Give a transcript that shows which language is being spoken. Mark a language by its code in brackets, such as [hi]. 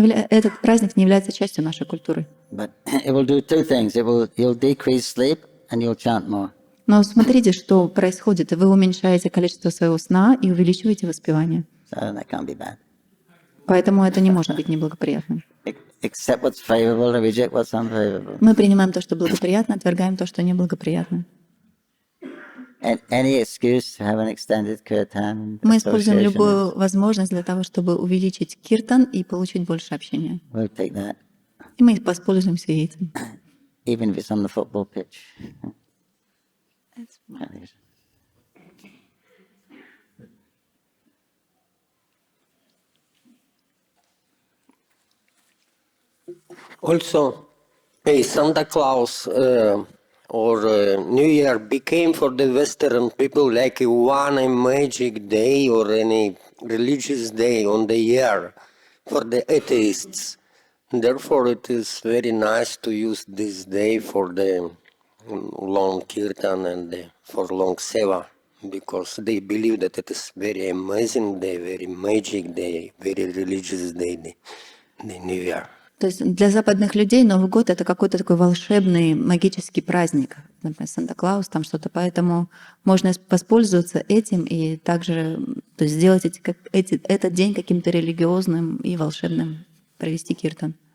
[ru] Этот праздник не является частью нашей культуры. [en] but it will do two things. You'll decrease sleep and you'll chant more. [ru] Но смотрите, что происходит. Вы уменьшаете количество своего сна и увеличиваете воспевание. [en] So that can't be bad. [ru] Поэтому это не может быть неблагоприятным. [en] Accept what's favorable and reject what's unfavorable. [ru] Мы принимаем то, что благоприятно, отвергаем то, что неблагоприятно. [en] And any excuse to have an extended kirtan. [ru] Мы используем [en] association [ru] любую возможность для того, чтобы увеличить киртан и получить больше общения. [en] We'll take that, [ru] И мы воспользуемся этим. [en] even if it's on the football pitch. Also, Santa Claus or New Year became for the Western people like one magic day or any religious day on the year for the atheists. Therefore, it is very nice to use this day for the long kirtan and for long seva, because they believe that it is very amazing day, very magic day, very religious day, the New Year. [ru] То есть для западных людей Новый год — это какой-то такой волшебный, магический праздник. Например, Санта-Клаус, там что-то. Поэтому можно воспользоваться этим и также то есть сделать этот день каким-то религиозным и волшебным, провести киртан.